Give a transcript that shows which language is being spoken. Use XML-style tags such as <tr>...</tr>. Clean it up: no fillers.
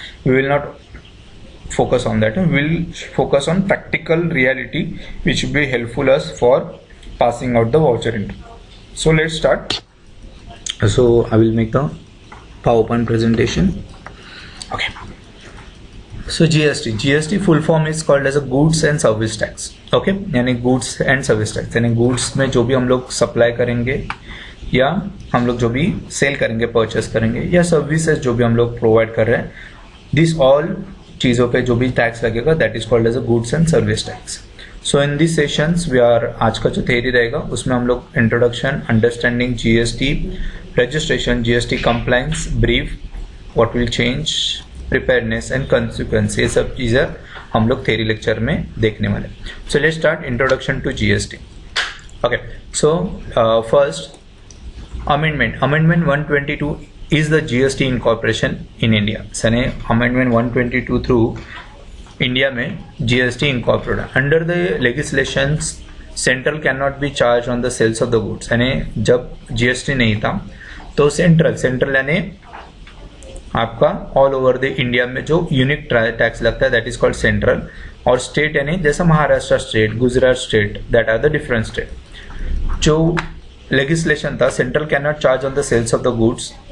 <en>We will not focus on that. We will focus on practical reality, which will be helpful us for passing out the voucher entry. So let's start. So I will make the PowerPoint presentation. Okay. So GST full form is called as a goods and service tax.</en> <hi>Okay, यानी</hi> <en>goods and service tax,</en> <hi>यानी goods में जो भी हम लोग supply करेंगे या हम लोग जो भी सेल करेंगे, परचेस करेंगे, या सर्विसेज जो भी हम लोग प्रोवाइड कर रहे हैं, दिस ऑल चीज़ों पे जो भी टैक्स लगेगा,</hi> <en>That is called as a goods and service tax. So in this sessions we are,</en> <hi>आज का जो थ्योरी रहेगा उसमें हम लोग introduction, understanding GST, registration, GST compliance, brief,</hi> <en>what will change,</en> <hi>preparedness and consequence, ये सब चीज़ें हम लोग थ्योरी लेक्चर में देखने वाले.</hi> <en>So let's start introduction to GST. Okay, so first amendment 122 is the GST incorporation in India.</en> <hi>यानी amendment 122 through India में GST incorporated.</hi> <en>Under the legislations, central cannot be charged on the sales of the goods.</en> <hi>यानी जब GST नहीं था तो central यानी आपका all over the India में जो यूनिक टैक्स लगता है,</hi> <en>That is called central.</en> <hi>और स्टेट यानी जैसा Maharashtra state, Gujarat state,</hi> <en>That are the different state.</en> <hi>जो लेगिस्लेशन था,</hi> <en>Central can not charge on the sales of the goods.</en>